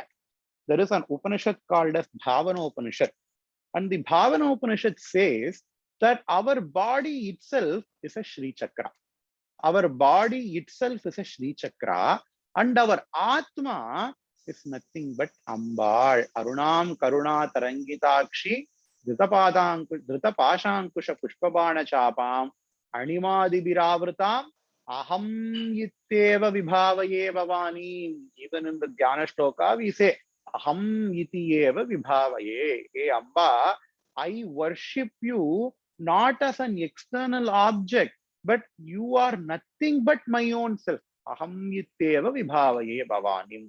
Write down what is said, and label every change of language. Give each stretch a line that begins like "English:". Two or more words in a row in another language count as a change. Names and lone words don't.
English: There is an Upanishad called as Bhavana Upanishad. And the Bhavana Upanishad says that our body itself is a Sri Chakra. Our body itself is a Sri Chakra. And our Atma is nothing but Ambal.
Sanskrit: Arunam Karuna Tarangitakshi Dhrutapashankusha Pushpabana Chapam Animadi Biravratam Aham Yitteva Vibhavaye Bhavani.
English: Even in the
Sanskrit: Dhyana Shloka,
English: we say
Sanskrit: Aham Yitteva Vibhavaye.
English: Hey Amba, I worship you not as an external object, but you are nothing but my own self.
Sanskrit: Aham Yitteva Vibhavaye Bhavani.